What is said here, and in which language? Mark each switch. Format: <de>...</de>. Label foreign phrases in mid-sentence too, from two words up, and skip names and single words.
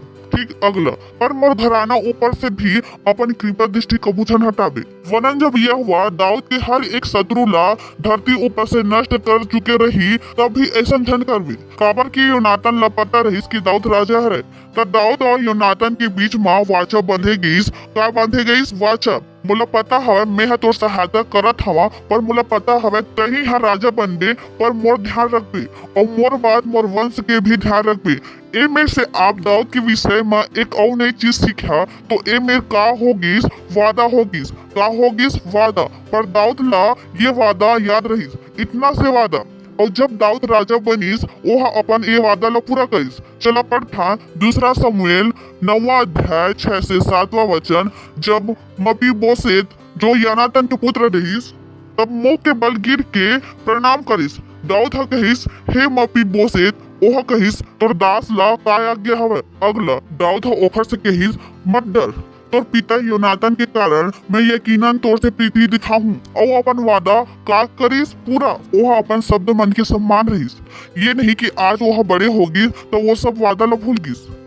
<hne>ठीक अगला, पर मोर घराना ऊपर से भी अपन कृपा दृष्टि कबूछन हटावे। वरन जब यह हुआ दाऊद के हर एक शत्रु ला धरती ऊपर से नष्ट कर चुके रही तब भी ऐसा धन करवे। काबर की योनातान ला पता रहीस कि दाऊद राजा है। तब दाऊद और योनातान के बीच माँ वाचा बंधे गईस। का बंधे गईस? वाचा। मुला पता हवे मैं हा तोर सहायता करत हवा, पर मुला पता हवे तही हा राजा बनबे, पर मोर ध्यान रखबे और मोर बाद मोर वंश के भी ध्यान रखबे। ए में से आप दाऊद के विषय में एक और नई चीज सीखा तो ए में का होगीस? वादा होगीस। का होगीस? वादा। पर दाऊद ला ये वादा याद रहीस, इतना से वादा। और जब दाऊद राजा बनीस वह अपन ये वादा ला पूरा करीस। चला पढ़ा दूसरा शमूएल 9वां अध्याय 6 से 7वां वचन। जब मपीबोशेत जो योनातान के पुत्र रहीस तब मुंह के बल गिर के प्रणाम करीस। दाऊद हा कहीस, हे मपीबोशेत। ओह कहीस, तोर दास ला का आज्ञा हवे। अगला, दाऊद हा ओखर से कहीस, मत डर, तोर पिता योनातान के कारण मैं यकीनन तोर से प्रीति दिखाऊं और अपन वादा का करीस पूरा। वह अपन शब्द मन के सम्मान रहीस। ये नहीं कि आज वह बड़े होगी तो वो सब वादा ला भूल गईस।</hne>